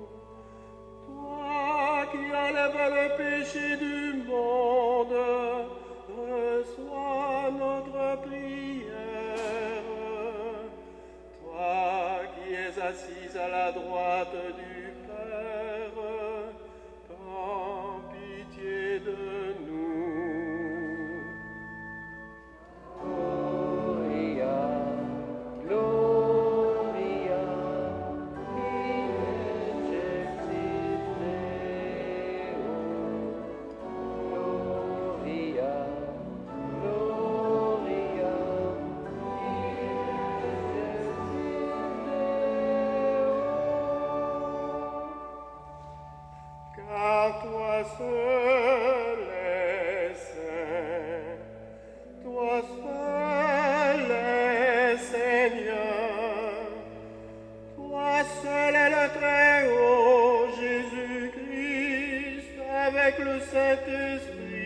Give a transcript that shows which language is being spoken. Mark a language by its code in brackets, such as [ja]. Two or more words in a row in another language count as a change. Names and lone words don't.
[fr] Toi qui enlèves le péché du monde, reçois notre prière. Toi qui es assise à la droite du Père, prends pitié de nous. [la] Gloria, Gloria, in excelsis Deo. Gloria, Gloria, [fr] Car toi seul es saint, toi seul es Seigneur, toi seul est le Très-Haut Jésus-Christ avec le Saint-Esprit,